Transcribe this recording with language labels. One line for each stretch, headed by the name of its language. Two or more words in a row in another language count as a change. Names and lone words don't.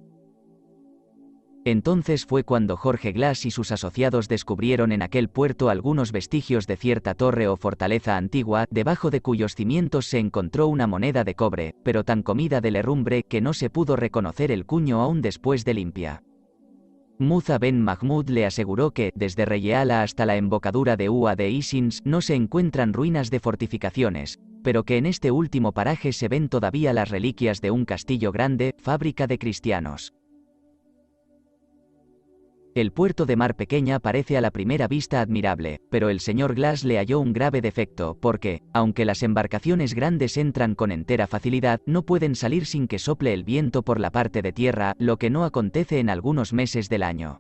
Spanish: Entonces fue cuando Jorge Glass y sus asociados descubrieron en aquel puerto algunos vestigios de cierta torre o fortaleza antigua, debajo de cuyos cimientos se encontró una moneda de cobre, pero tan comida del herrumbre que no se pudo reconocer el cuño aún después de limpia. Muza ben Mahmud le aseguró que, desde Reyeala hasta la embocadura de Ua de Isins, no se encuentran ruinas de fortificaciones, pero que en este último paraje se ven todavía las reliquias de un castillo grande, fábrica de cristianos. El puerto de Mar Pequeña parece a la primera vista admirable, pero el señor Glass le halló un grave defecto porque, aunque las embarcaciones grandes entran con entera facilidad, no pueden salir sin que sople el viento por la parte de tierra, lo que no acontece en algunos meses del año.